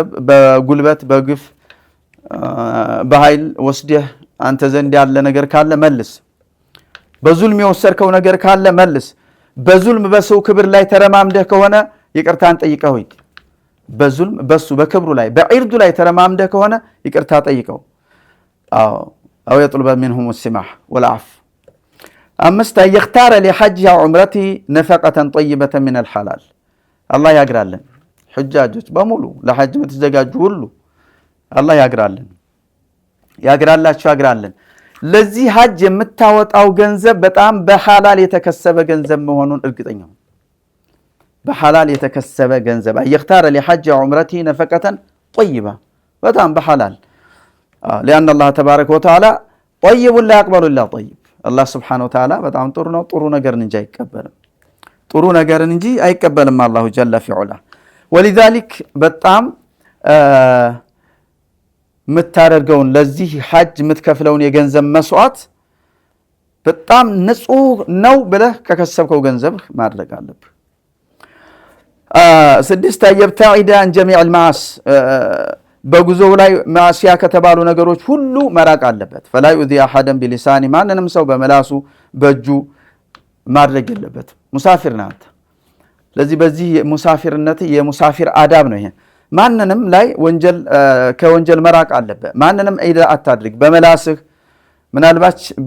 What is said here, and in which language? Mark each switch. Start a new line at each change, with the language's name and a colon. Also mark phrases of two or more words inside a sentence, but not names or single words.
Amharic: በጉልበት በግፍ በኃይል ወስደህ አንተ ዘንድ ያለ ነገር ካለ መልስ። በዙልም የወሰድከው ነገር ካለ መልስ። በዙልም በሰው ክብር ላይ ተረማምደህ ከሆነ ይቅርታን ጠይቀህ ሆይ በዙልም በሱ በክብሩ ላይ በዒርዱ ላይ ተረማምደ ከሆነ ይቅርታ ጠይቀው አው
Arabic: يطلب منهم السماح والعفو
Amharic: አምስት
Arabic: يختار لحج وعمرته نفقة طيبة من الحلال الله
Amharic: ያግራልን ሑጃጆች በሙሉ ለሐጅ የምትዘጋጁ ሁሉ አላህ ያግራላችሁ ለዚህ ሐጅ የምታወጣው ገንዘብ በጣም በሐላል የተከሰበ ገንዘብ መሆኑን እርግጠኛ ነው በሐላል የተከሰበ ገንዘብ
Arabic: يختار لحج وعمرته نفقة طيبة
Amharic: በጣም በሐላል
Arabic: لأن الله تبارك وتعالى طيب لا يقبل إلا طيب الله سبحانه وتعالى
Amharic: በጣም ጥሩ ነው ጥሩ ነገርን እንጂ አይቀበልም
Arabic: الله جل في علاه ولذلك
Amharic: በጣም ምታደርገውን ለዚህ ሐጅ ምትከፍለውን የገንዘብ መስዋዕት በጣም ንጹህ ነው ብለህ ከከሰብከው ገንዘብ ማድረግ አለብህ ስድስት
Arabic: يبتعد عن جميع المعاصي
Amharic: በጉዞው ላይ ማሲያ ከተባሉ ነገሮች ሁሉ መራቅ አለበት
Arabic: فلا يؤذي احدا بلسانه
Amharic: ማንንም ሰው በመላሱ በእጁ ማድረግ የለበት ሙሳፊር ናት ስለዚህ በዚህ ሙሳፊርነት የሙሳፊር አዳብ ነው ይሄ ማንንም ላይ ከወንጀል መራቅ አለበት ማንንም ኢዳ አታድርግ በመላስህ ምናልባት